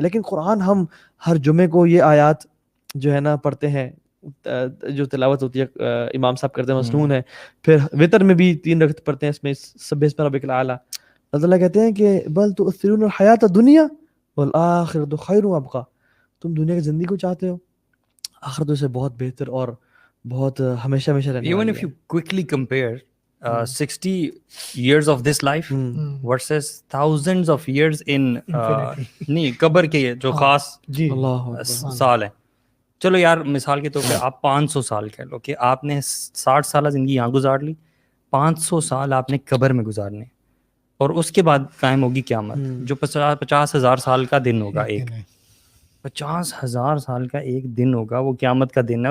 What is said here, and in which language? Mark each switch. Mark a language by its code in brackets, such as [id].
[ur] لیکن قرآن ہم ہر جمعے کو یہ آیات جو ہے نا پڑھتے ہیں, جو تلاوت ہوتی ہے امام صاحب کرتے ہیں, مسنون ہے. پھر وتر میں بھی 3 رکعت پڑھتے ہیں, اس میں سبح اسم ربک الاعلیٰ. اللہ تعالیٰ کہتے ہیں کہ [ar] بل تؤثرون الحیات الدنیا والآخرۃ خیر وابقیٰ, [ur] تم دنیا کی زندگی کو چاہتے ہو, آخرت اسے بہت بہتر اور بہت ہمیشہ رہنے والی ہے. [en] Even if you quickly compare 60 years of this life versus thousands of years in [ur] نہیں قبر کے جو خاص سال ہیں. چلو یار مثال کے طور پہ آپ 500 سال کہہ لو کہ آپ نے 60 سالہ زندگی یہاں گزار لی, 500 سال آپ نے قبر میں گزارنے, اور اس کے بعد قائم ہوگی قیامت جو 50,000 سال کا دن ہوگا. ایک 50,000 سال کا ایک دن ہوگا, وہ قیامت کا دن ہے.